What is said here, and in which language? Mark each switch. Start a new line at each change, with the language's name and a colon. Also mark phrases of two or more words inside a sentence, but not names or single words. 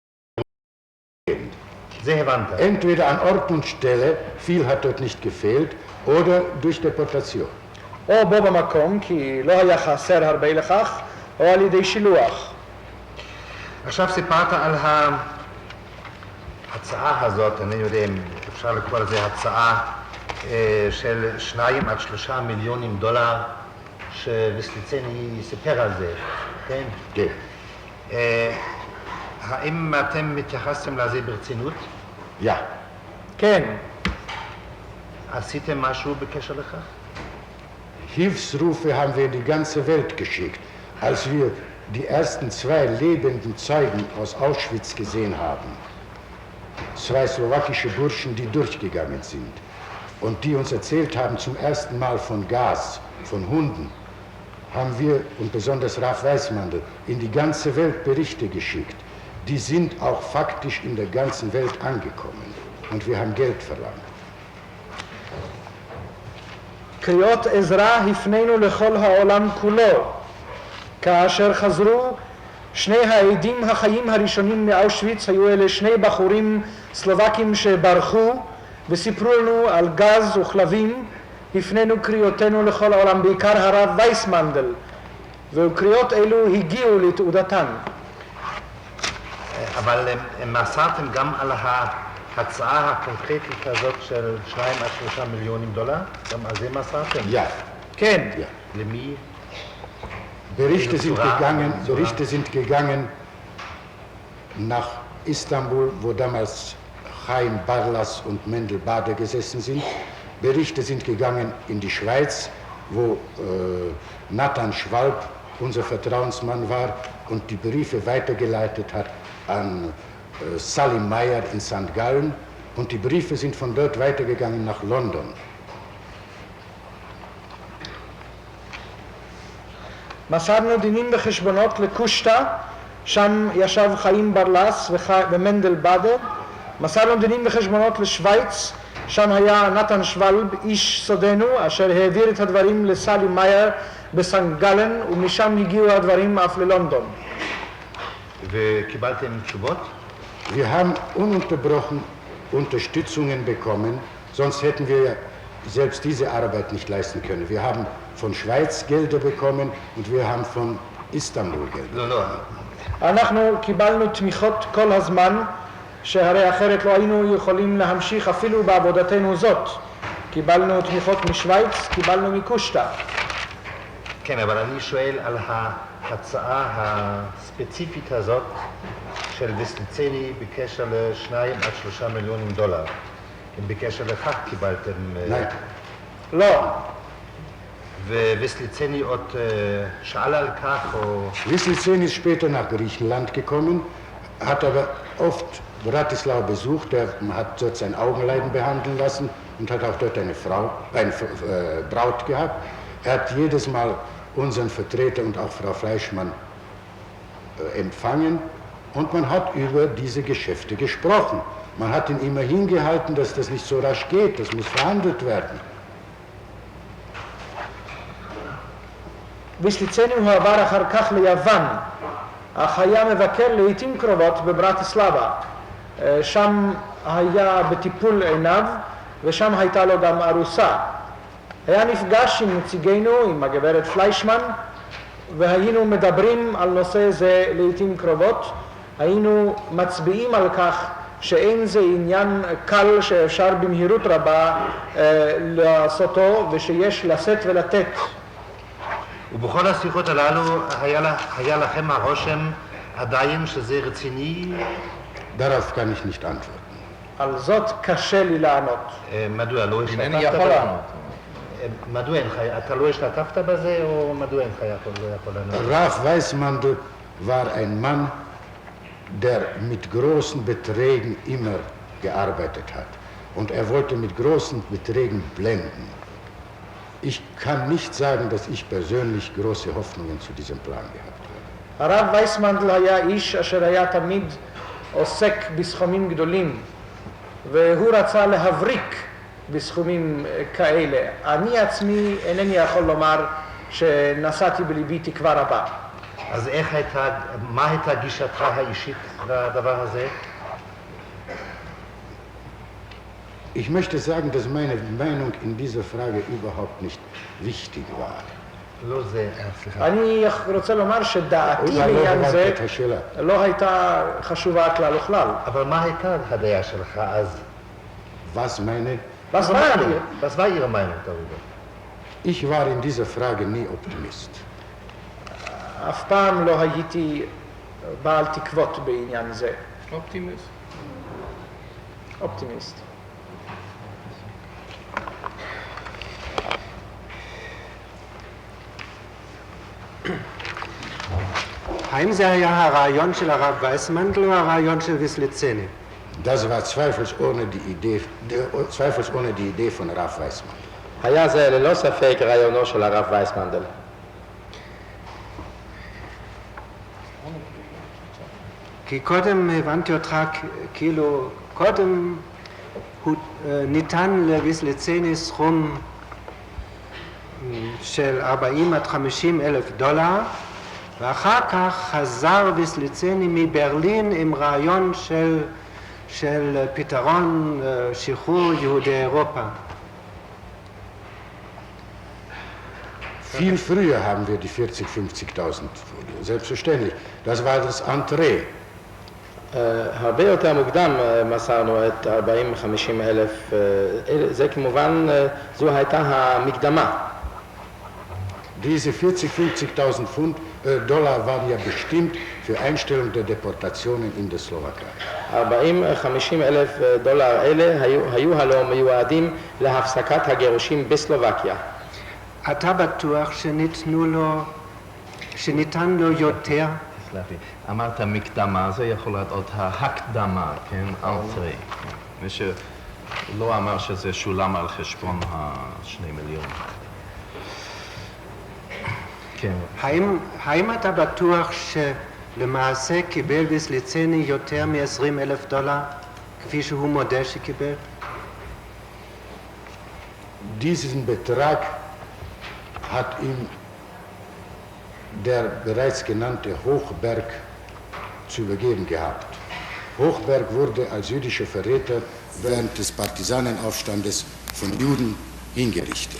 German: Entweder an Ort und Stelle, viel hat dort nicht gefehlt, oder durch Deportation.
Hebrew: או בו במקום, כי לא היה חסר הרבה לכך, או על ידי שילוח. עכשיו סיפרת על ההצעה הזאת, אני יודע אם אפשר לקרוא לזה הצעה של 2 עד 3 מיליונים דולר שוויסליצני סיפר על זה, כן? כן. האם אתם מתייחסתם לזה ברצינות?
German: Ja.
Hebrew: כן, עשיתם משהו בקשר לכך?
German: Hilfsrufe haben wir in die ganze Welt geschickt. Als wir die ersten 2 lebenden Zeugen aus Auschwitz gesehen haben, 2 slowakische Burschen, die durchgegangen sind und die uns erzählt haben zum ersten Mal von Gas, von Hunden, haben wir, und besonders Raf Weissmandl, in die ganze Welt Berichte geschickt. Die sind auch faktisch in der ganzen Welt angekommen und wir haben Geld verlangt.
Hebrew: קריאות עזרה הפנינו לכל העולם כולו. כאשר חזרו, 2 העדים החיים הראשונים מאושוויץ היו אלה 2 בחורים סלובקים שברחו וסיפרו לנו על גז וכלבים. הפנינו קריאותינו לכל העולם, בעיקר הרב וייסמנדל, וקריאות אלו הגיעו לתעודתן. אבל מסרתם גם על ההצעה הקונקרטית הזאת של 2 עד 3 מיליונים דולר? גם על זה מסרתם?
German: Ja.
Hebrew: כן.
German: Ja.
Hebrew: למי?
German: Berichte sind gegangen nach Istanbul, wo damals Chaim Barlas und Mendel Bade gesessen sind. Berichte sind gegangen in die Schweiz, wo Nathan Schwalb unser Vertrauensmann war und die Briefe weitergeleitet hat an Salim Meyer in St. Gallen. Und die Briefe sind von dort weitergegangen nach London.
Hebrew: מסרנו דינים וחשבונות לקושטא, שם ישב חיים ברלס ומנדל בדר. מסרנו דינים וחשבונות לשוויץ, שם היה נתן שוולב, איש סודנו, אשר העביר את הדברים לסלי מאייר בסנט גלן, ומשם הגיעו הדברים אף ללונדון. וקיבלתם תשובות?
German: Wir haben ununterbrochen Unterstützungen bekommen, sonst hätten wir ja selbst diese Arbeit nicht leisten können. Wir haben von Schweiz Gelder bekommen und wir haben von Istanbul Gelder.
Hebrew: לא. אנחנו קיבלנו תמיכות כל הזמן, שהרי אחרת לא היינו יכולים להמשיך אפילו בעבודתנו זאת. קיבלנו תמיכות משוויץ, קיבלנו מקושטא. כן, אבל אני שואל על ההצעה הספציפית הזאת של ויסליצני בקשר ל2 עד 3 מיליונים דולר. אם בקשר לכך קיבלתם... לא. וויסליצני עוד שאל על כך או...
German: Wislicenny ist später nach Griechenland gekommen, hat aber oft Bratislava besucht, er hat dort sein Augenleiden behandeln lassen und hat auch dort eine Braut gehabt. Er hat jedes Mal unseren Vertreter und auch Frau Fleischmann empfangen und man hat über diese Geschäfte gesprochen. Man hat ihn immer hingehalten, dass das nicht so rasch geht, das muss verhandelt werden.
Hebrew: ויסליצני הועבר אחר כך ליוון, אך היה מבקר לעתים קרובות בברטיסלבה. שם היה בטיפול עיניו, ושם הייתה לו גם ארוסה. היה נפגש עם נציגינו, עם הגברת פליישמן, והיינו מדברים על נושא זה לעתים קרובות. היינו מצביעים על כך שאין זה עניין קל שאפשר במהירות רבה לעשותו, ושיש לשאת ולתת. ובכל השיחות הללו היה לכם הרושם עדיין שזה רציני?
German: Darauf kann ich nicht antworten.
Hebrew: על זאת קשה לי לענות. מדוע לא השתתפת? אינני יכול לענות. מדוע אתה לא השתתפת בזה או מדוע אינך לא יכול לענות?
German: Raf Weissmandl war ein Mann, der mit großen Beträgen immer gearbeitet hat. Und er wollte mit großen Beträgen blenden. Ich kann nicht sagen, dass ich persönlich große Hoffnungen zu diesem Plan gehabt habe.
Hebrew: הרב וייסמנדל היה איש אשר היה תמיד עוסק בסכומים גדולים, והוא רצה להבריק בסכומים כאלה. אני עצמי אינני יכול לומר שנשאתי בליבי תקווה רבה. אז מה הייתה גישתך האישית לדבר הזה?
German: Ich möchte sagen, dass meine Meinung in dieser Frage überhaupt nicht wichtig war.
Hebrew: לא זה, סליחה. אני רוצה לומר שדעתי אולי לא בעניין הבנתי זה את השאלה. לא הייתה חשובה כלל וכלל. אבל מה הייתה הדעה שלך אז?
German: Was meine? Was war ihr? Was war Ihre Meinung darüber? Ich war in dieser Frage nie Optimist.
Hebrew: אף פעם לא הייתי בעל תקוות בעניין זה. אופטימיסט. אופטימיסט. האם זה היה הרעיון של הרב וייסמנדל או הרעיון של ויסליצני?
German: Das war zweifelsohne die Idee von Rav Weissmann.
Hebrew: היה זה ללא ספק רעיונו של הרב וייסמנדל. כי קודם הבנתי אותך כאילו, קודם ניתן לוויסליצני סכום של 40 עד 50 אלף דולר, ואחר כך חזר ויסליצני מברלין עם רעיון של פתרון שחרור יהודי אירופה.
German: Viel früher haben wir die 40.000, 50.000. Selbstverständlich. Das war das Entree.
Hebrew: הרבה יותר מוקדם מסרנו את 40-50 אלף, זה כמובן, זו הייתה המקדמה.
German: Diese 40.000, 50.000 Dollar waren ja bestimmt für Einstellung der Deportationen in der Slowakei.
Hebrew: 40-50 אלף דולר אלה היו הלא מיועדים להפסקת הגירושים בסלובקיה. אתה בטוח שניתן לו יותר? תסלח לי, אמרת מקדמה, זה יכול להיות עוד ההקדמה, כן? אנטרי. מי שלא אמר שזה שולם על חשבון ה2 מיליון. כן. האם אתה בטוח שלמעשה קיבל ויסליצני יותר מ-20,000 דולר, כפי שהוא מודה שקיבל?
German: Diesen Betrag hat ihm der bereits genannte Hochberg zu übergeben gehabt. Hochberg wurde als jüdischer Verräter während des Partisanenaufstandes von Juden hingerichtet.